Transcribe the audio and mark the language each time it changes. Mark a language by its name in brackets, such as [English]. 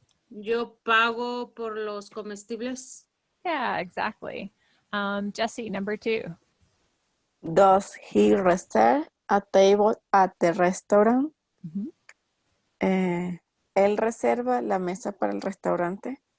[Spanish] Yo pago por los comestibles. [English] Yeah, exactly. Jessie, number 2. Does he reserve a table at the restaurant? [Spanish] Él reserva la mesa para el restaurante.